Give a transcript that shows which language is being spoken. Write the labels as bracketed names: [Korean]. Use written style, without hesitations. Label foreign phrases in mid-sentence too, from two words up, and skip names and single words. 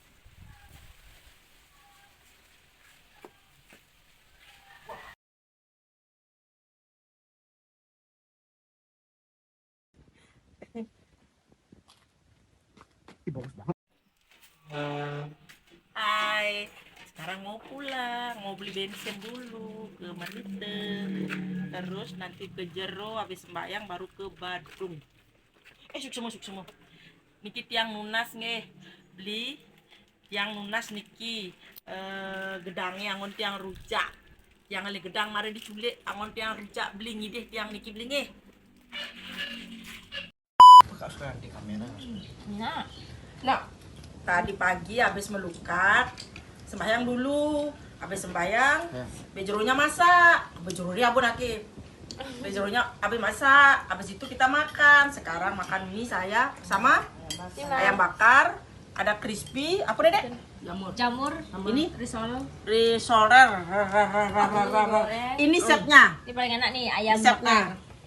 [Indonesian] Bagus banget. Hai, sekarang mau pulang, mau beli bensin dulu ke Marite, terus nanti ke Jero, habis sembahyang baru ke Badung. Suksemo. [Balinese] Niki tiang nunas nge, beli tiang nunas niki gedangnya angon tiang rujak, tiang ali gedang mari diculik, angon tiang rujak beli ngideh tiang niki beli nge. [Indonesian] Kakak di kamera. Nah, tadi pagi habis melukat, sembahyang dulu. Habis sembahyang, bejeronya masak. Bejeronya abun aki. Bejeronya habis masak. Habis itu kita makan. Sekarang makan mie saya sama ayam bakar. Ada crispy. Apa deh? Jamur. Ini Risol. risoler. Ini setnya. Ini paling enak nih ayam